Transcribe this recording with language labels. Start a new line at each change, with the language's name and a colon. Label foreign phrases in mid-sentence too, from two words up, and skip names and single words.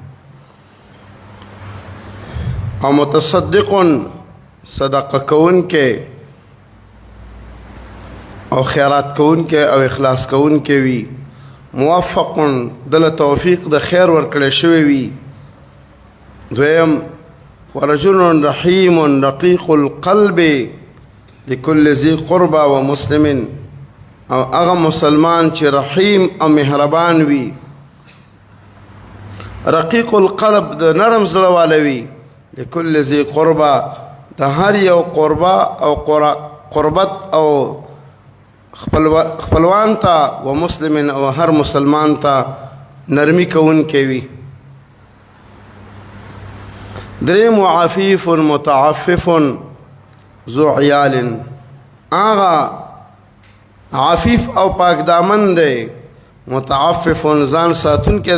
Pashto: او متصدق صدقه کوونکی او خیرات کوونکی او اخلاص کوونکی وي موفق دله توفیق د خیر ورکړی شوی وي دویم
Arabic: ورجل رحیم رقیق القلب لكل ذي قربى ومسلم
Pashto: او هغه مسلمان چې رحیم او مهربان وي
Arabic: رقیق القلب
Pashto: د نرم زړه والا وي
Arabic: لكل ذي قربى
Pashto: د هر یو قربا او قربت او خپلوان ته و مسلم او هر مسلمان ته نرمی کوونکی وي دریم
Arabic: عفیف متعفف ذو عیال
Pashto: آغا عفیف او پاک دامن دی متعفف ځان ساتونکی